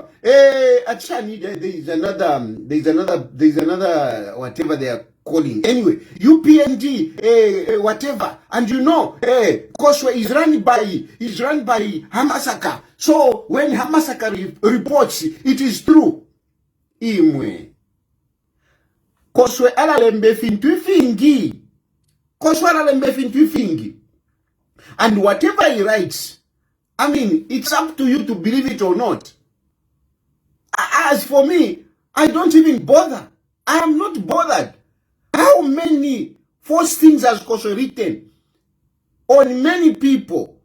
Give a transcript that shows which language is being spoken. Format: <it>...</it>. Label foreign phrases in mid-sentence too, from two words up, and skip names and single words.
<en>Actually, there's another whatever they are calling. Anyway, UPND, whatever. And you know, Koswe is run by Hamasaka. So when Hamasaka reports, it is true.</en> <bem>Imwe. Koswe alalembe fintu fingi. Koswe alalembe fintu fingi.</bem> <en>And whatever he writes, I mean, it's up to you to believe it or not. As for me, I don't even bother. I am not bothered. How many false things has Koswe written on many people?</en>